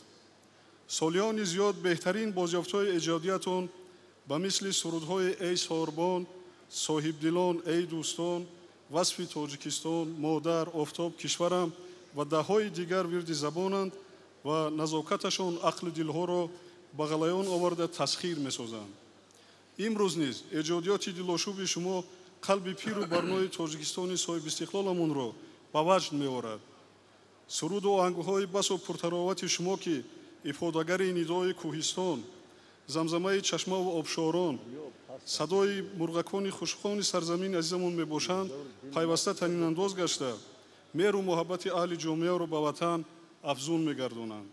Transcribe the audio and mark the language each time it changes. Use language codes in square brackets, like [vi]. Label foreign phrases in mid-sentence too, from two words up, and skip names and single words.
[fa] سالیان زیاد بهترین بازیافت‌های ایجادیتون به مثل سرودهای ای ساربان، صاحب دلان، ای دوستان، وصف تاجیکستان، مادر، آفتاب کشورم و ده‌های دیگر ورد زبانند و نزاکتشان عقل دلها را [tg] ба ғалаён оварда тасхир месозанд. имрӯз низ эҷодиёти дилошӯби шумо қалби пиру барнои тоҷикистони соҳибистиқлоламонро ба ваҷд меорад. суруду оҳангҳои басо пуртаровати шумо ки ифодагари нидои кӯҳистон, замзамаи чашмаву обшорон, садои мурғакони хушхони сарзамини азизамон мебошанд, пайваста танинандоз гашта меҳру муҳаббати аҳли ҷомеаро ба ватан афзун мегардонанд.